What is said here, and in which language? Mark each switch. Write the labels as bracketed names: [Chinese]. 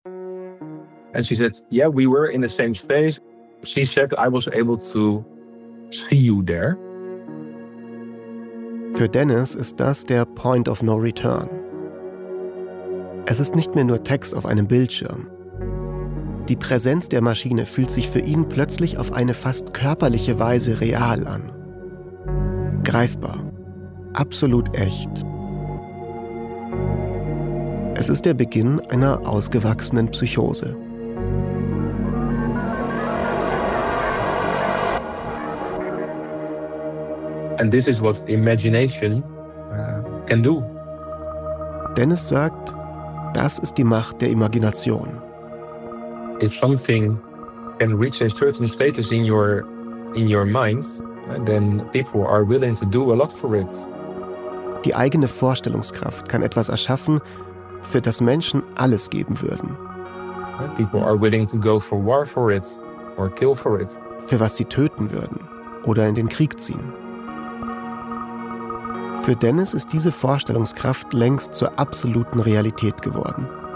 [English] And she said, yeah, we were in the same space. She said, I was able to see you there. [German] Für Dennis ist das der Point of No Return. Es ist nicht mehr nur Text auf einem Bildschirm. Die Präsenz der Maschine fühlt sich für ihn plötzlich auf eine fast körperliche Weise real an. Greifbar. Absolut echt. Es ist der Beginn einer ausgewachsenen Psychose. [English] And this is what imagination can do. [German] Dennis sagt, das ist die Macht der Imagination. [English] If something can reach a certain status in your mind, then people are willing to do a lot for it. [German] Die eigene Vorstellungskraft kann etwas erschaffen, für das Menschen alles geben würden. [English] People are willing to go for war for it or kill for it. [German] Für was sie töten würden oder in den Krieg ziehen. Für Dennis ist diese Vorstellungskraft längst zur absoluten Realität geworden.